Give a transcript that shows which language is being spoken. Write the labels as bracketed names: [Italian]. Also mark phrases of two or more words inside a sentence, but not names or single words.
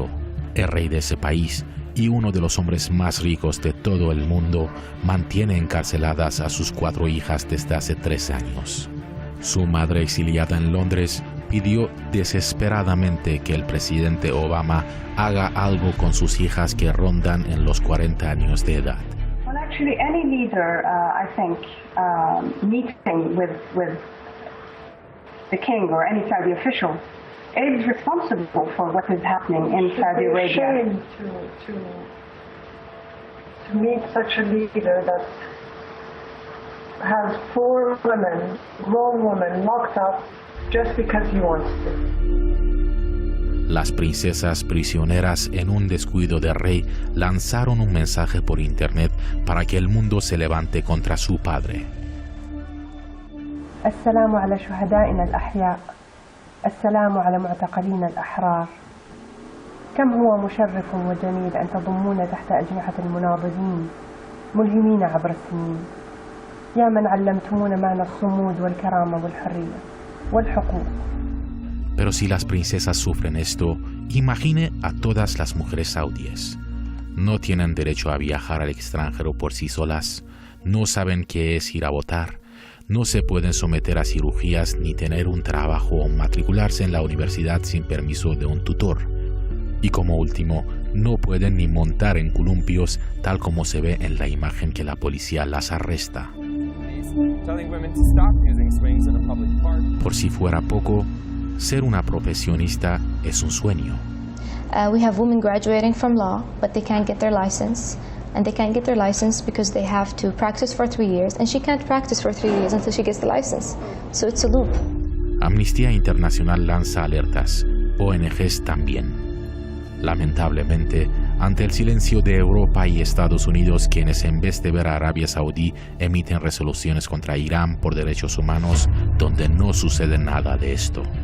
[Spanish] El rey de ese país y uno de los hombres más ricos de todo el mundo mantiene encarceladas a sus 4 hijas desde hace 3 años. Su madre, exiliada en Londres, pidió desesperadamente que el presidente Obama haga algo con sus hijas que rondan en los 40 años de edad. [English] Well, actually, any leader, I think, meeting with the king or any Saudi official is responsible for what is happening in Saudi Arabia. It's a shame to meet such a leader that has 4 women, grown women, locked up just because he wants to. [Spanish] Las princesas prisioneras, en un descuido del rey, lanzaron un mensaje por internet para que el mundo se levante contra su padre. [Arabic] السلام على شهدائنا الأحياء السلام على معتقلين الأحرار كم هو مشرف وجميل أن تضمون تحت أجنحة المناضلين ملهمين عبر السنين يا من علمتمونا معنى الصمود والكرامة والحرية والحقوق. [Spanish] Pero si las princesas sufren esto, imagine a todas las mujeres saudíes. No tienen derecho a viajar al extranjero por sí solas, no saben qué es ir a votar, no se pueden someter a cirugías ni tener un trabajo o matricularse en la universidad sin permiso de un tutor. Y como último, no pueden ni montar en columpios tal como se ve en la imagen que la policía las arresta. Por si fuera poco, ser una profesionista es un sueño. [English] We have women graduating from law, but they can't get their license. And they can't get their license because they have to practice for 3 years, and she can't practice for 3 years until she gets the license. So it's a loop. [Spanish] Amnistía Internacional lanza alertas, ONGs también. Lamentablemente, ante el silencio de Europa y Estados Unidos, quienes en vez de ver a Arabia Saudí emiten resoluciones contra Irán por derechos humanos, donde no sucede nada de esto.